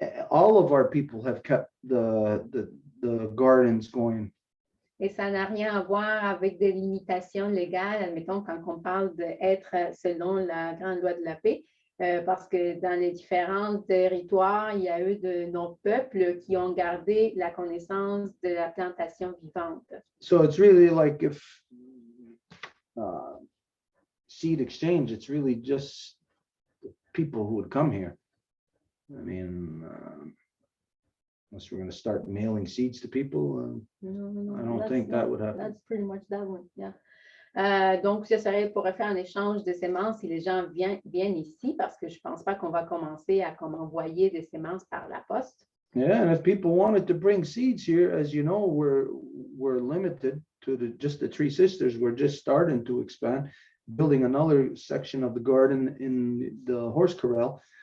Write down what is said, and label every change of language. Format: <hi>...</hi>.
<en>All of our people have kept the gardens going.</en> <fr>Et ça n'a rien à voir avec des limitations légales, admettons, quand on parle d'être selon la grande loi de la paix, parce que dans les différents territoires, il y a eu de nos peuples qui ont gardé la connaissance de la plantation vivante.</fr> <en>So it's really like if seed exchange, it's really just people who would come here. I mean, unless we're going to start mailing seeds to people, No, I don't think that would happen. That's pretty much that one, yeah.</en> <fr>Donc, ça serait pour faire un échange de semences si les gens viennent ici, parce que je ne pense pas qu'on va commencer à comme envoyer des semences par la poste.</fr> <en>Yeah, and if people wanted to bring seeds here, as you know, we're limited to just the Three Sisters. We're just starting to expand, building another section of the garden in the horse corral.</en>